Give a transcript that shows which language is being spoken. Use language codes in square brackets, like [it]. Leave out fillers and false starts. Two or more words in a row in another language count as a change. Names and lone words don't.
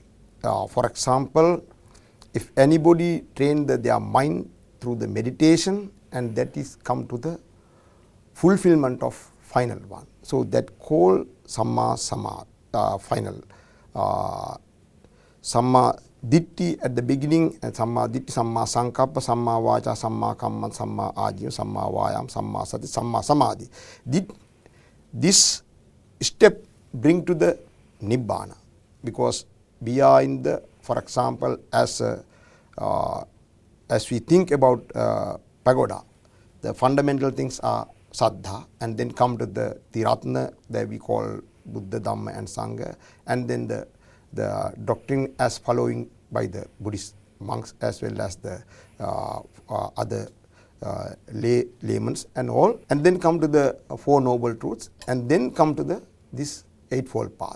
[en] For example, if anybody trained their mind through the meditation, and that is come to the fulfillment of final one. So that called [pi] Samma Samadhi, [en] final. [pi] Samma Ditti [en] at the beginning, and [pi] Samma Ditti, Samma Sankappa, Samma Vacha, Samma Kamman, Samma Ajiva, Samma Vayam, Samma Sati, Samma Samadhi. [en] This step bring to the Nibbana, because we are in the, for example, as we think about pagoda, the fundamental things are Saddha, and then come to the Tiratna that we call Buddha, Dhamma and Sangha, and then the doctrine as following by the Buddhist monks as well as the other laymen and all, and then come to the Four Noble Truths, and then come to this Eightfold Path.